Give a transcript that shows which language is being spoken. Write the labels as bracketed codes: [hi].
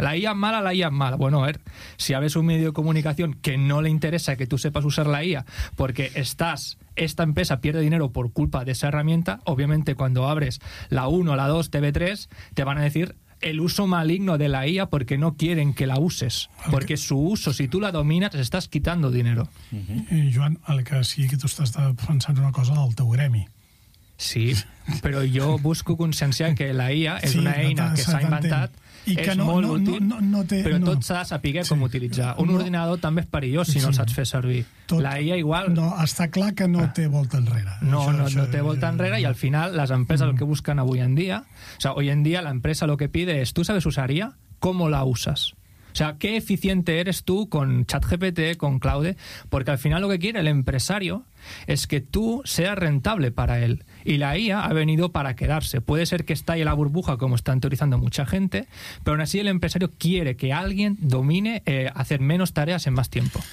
[es] La IA mala, la IA mala. Bueno, a ver, si abres un medio de comunicación que no le interesa que tú sepas usar la IA, porque esta empresa pierde dinero por culpa de esa herramienta, obviamente cuando abres la 1, la 2, TV3, te van a decir el uso maligno de la IA porque no quieren que la uses. Porque su uso, si tú la dominas, estás quitando dinero. Uh-huh. [ca] Joan, el que sí que [es] tú estás pensando una cosa [ca] del teu gremi. Sí, però jo busco consciència que la IA és una eina que s'ha inventat, és molt útil, però tot s'ha de saber com utilitzar. Un ordinador també és perillós si no saps fer servir. La IA igual... No, està clar que no té volta enrere. No té volta enrere, i al final les empreses el que busquen avui en dia... O sigui, avui en dia l'empresa el que pide és, [es] ¿tú sabes usar IA? ¿Cómo la usas? O sea, ¿qué eficiente eres tú con ChatGPT, con Claude? Porque al final lo que quiere el empresario es que tú seas rentable para él. Y la IA ha venido para quedarse. Puede ser que estalle la burbuja, como están teorizando mucha gente, pero aún así el empresario quiere que alguien domine hacer menos tareas en más tiempo.